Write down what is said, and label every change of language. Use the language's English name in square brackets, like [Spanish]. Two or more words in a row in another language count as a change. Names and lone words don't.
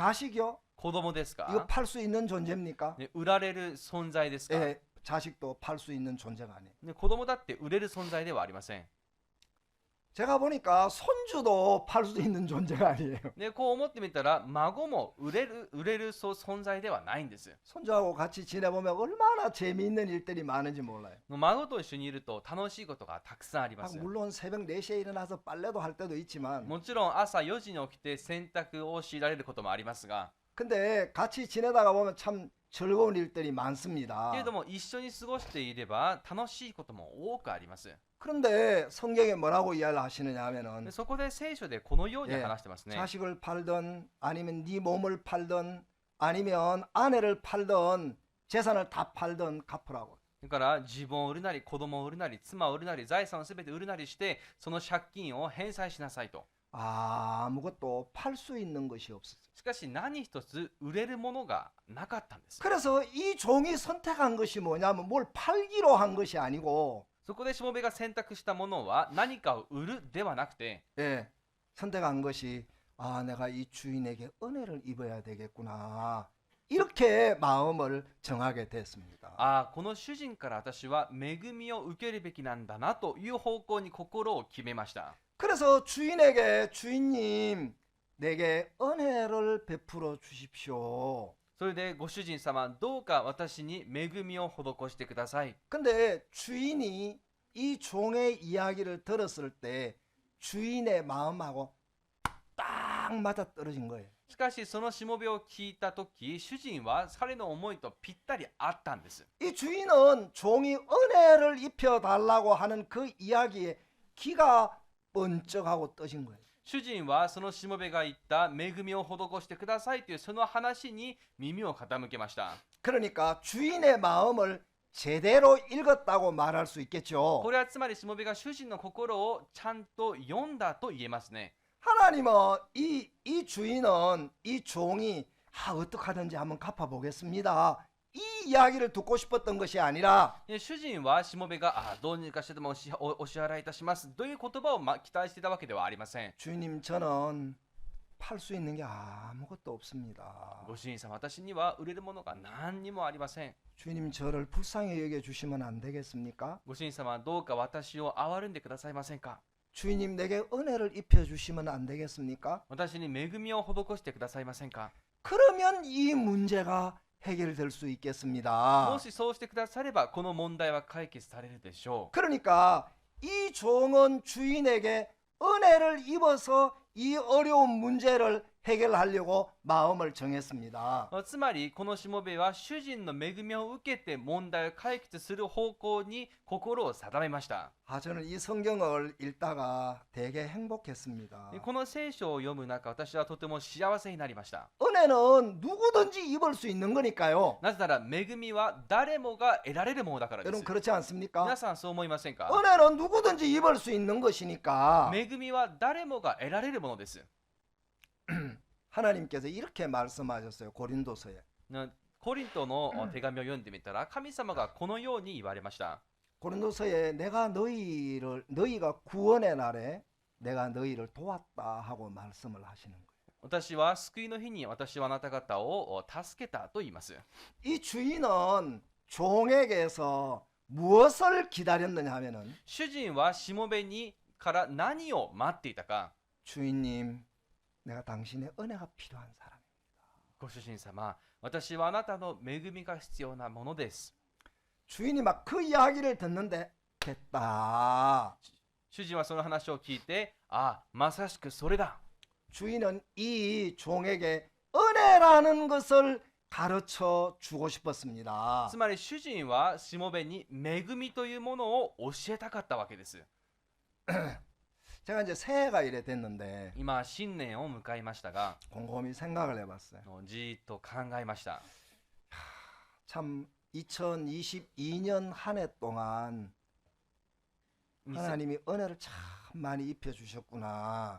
[Korean] 자식이요? [Japanese] 子供です [Korean] 이거 [Japanese] か？ [Korean] 팔 수 있는 존재입니까? [Japanese] ね、売られる存在ですか？ [Korean] 예, 자식도 팔 수 있는 존재가 아니에요. [Japanese] ね、子供だって売れる存在ではありません。 [Korean] 제가 보니까 손주도 팔 수 있는 존재가 아니에요. [Japanese] で、こう思ってみたら孫も売れる存在ではないんです。 [Korean] 손주하고 같이 지내보면 얼마나 재미있는 일들이 많은지 몰라요. [Japanese] 孫と一緒にいると楽しいことがたくさんあります。 [Korean] 물론 새벽 4시에 일어나서 빨래도 할 때도 있지만 [Japanese] もちろん朝4時に起きて洗濯を強いられることもありますが、 [Korean] 근데 같이 지내다가 보면 참 즐거운 일들이 많습니다. [Japanese] けれども一緒に過ごしていれば楽しいことも多くあります。 [Korean] 그런데 성경에 뭐라고 이야기를 하시느냐 [Japanese] で [Korean] 하면은 [Japanese] そこで聖書でこのように [Korean] 예 [Japanese] 話してますね。 [Korean] 자식을 팔든 아니면 네 몸을 팔든 아니면 아내를 팔든 재산을 다 팔든 갚으라고. [Japanese] だから自分を売るなり子供を売るなり妻を売るなり財産をすべて売るなりしてその借金を返済しなさいと。 [Korean] 아무것도 팔 수 있는 것이 없었어요. [Japanese] しかし何一つ売れるものがなかったんです。 [Korean] 그래서 이 종이 선택한 것이 뭐냐면 뭘 팔기로 한 것이 아니고 [Japanese] そこでしもべが選択したものは何かを売るではなくて、 [Korean] 예, 선택한 것이 내가 이 주인에게 은혜를 입어야 되겠구나. 이렇게 마음을 정하게 됐습니다. [Japanese] この主人から私は恵みを受けるべきなんだなという方向に心を決めました。 [Korean] 그래서 주인에게 주인님 내게 은혜를 베풀어 주십시오. [Japanese] それでご主人様どうか私に恵みを施してください。 [Korean] 근데 주인이 이 종의 이야기를 들었을 때 주인의 마음하고 딱 맞아 떨어진 거예요. [Japanese] しかしそのしもべを聞いたとき、主人は彼の思いとぴったり合ったんです。 [Korean] 이 주인은 종이 은혜를 입혀 달라고 하는 그 이야기에 귀가 번쩍하고 떠진 거예요. [Japanese] 主人はそのしもべが言った恵みを施してくださいというその話に耳を傾けました。 [Korean] 그러니까 주인의 마음을 제대로 읽었다고 말할 수 있겠죠. [Japanese] これはつまりしもべが主人の心をちゃんと読んだと言えますね。 [Korean] 하나님은 이 주인은 이 종이 어떻게 하든지 한번 갚아보겠습니다. 이 이야기를 듣고 싶었던 것이 아니라 [Japanese] 主人はしもべがどうにかしてでもお支払いいたしますという言葉を期待していたわけではありません。 [Korean] 주님 저는 팔 수 있는 게 아무것도 없습니다. [Japanese] ご主人様、私には売れるものが何にもありません。 [Korean] 주님 저를 불쌍히 여겨주시면 안 되겠습니까? [Japanese] ご主人様、どうか私を憐れんでくださいませんか？ [Korean] 주님 내게 은혜를 입혀주시면 안 되겠습니까? [Japanese] 私に恵みを施してくださいませんか？ [Korean] 그러면 이 문제가 해결될 수 있겠습니다. [Japanese] もしそうしてくださればこの問題は解決されるでしょう。 [Korean] 그러니까 이 종은 주인에게 은혜를 입어서 이 어려운 문제를 해결하려고 마음을 정했습니다. [Japanese] つまりこのしもべは主人の恵みを受けて問題を解決する方向に心を定めました。 [Korean] 저는 이 성경을 읽다가 되게 행복했습니다. [Japanese] この聖書を読む中、私はとても幸せになりました。 [Korean] 은혜는 누구든지 입을 수 있는 거니까요. [Japanese] なぜなら恵みは誰もが得られるものだからです。 [Korean] 여러분 그렇지 않습니까? [Japanese] 皆さんそう思いませんか？ [Korean] 은혜는 누구든지 입을 수 있는 것이니까 [Japanese] 恵みは誰もが得られるものです。 [Korean] 하나님께서 이렇게 말씀하셨어요. 고린도서에. [Japanese] コリントの手紙を読んでみたら神様がこのように言われました。 [Korean] 고린도서에 내가 너희가 구원의 날에 내가 너희를 도왔다 하고 말씀을 하시는 거예요. [Japanese] 私は救いの日に私はあなた方を助けたと言います。 [Korean] 이 주인은 종에게서 무엇을 기다렸느냐 하면은 [Japanese] 主人はしもべにから何を待っていたか。 [Korean] 주인님, 내가 당신의 은혜가 필요한 사람. [Japanese] ご主人様、私はあなたの恵みが必要なものです。 [Korean] 주인이 막 그 이야기를 듣는데 됐다. [Japanese] 主人はその話を聞いて、あ、まさしくそれだ。 [Korean] 주인은 이 종에게 은혜라는 것을 가르쳐 주고 싶었습니다. [Japanese] つまり主人はしもべに恵みというものを教えたかったわけです。 [Korean] 제가 이제 새해가 이래 됐는데 [Japanese] 今、新年を迎えましたが、 [Korean] 곰곰이 생각을 해봤어요. [Japanese] じーっと考えました。 [Korean] 참 2022년 한 해 동안 하나님이 은혜를 참 많이 입혀 주셨구나.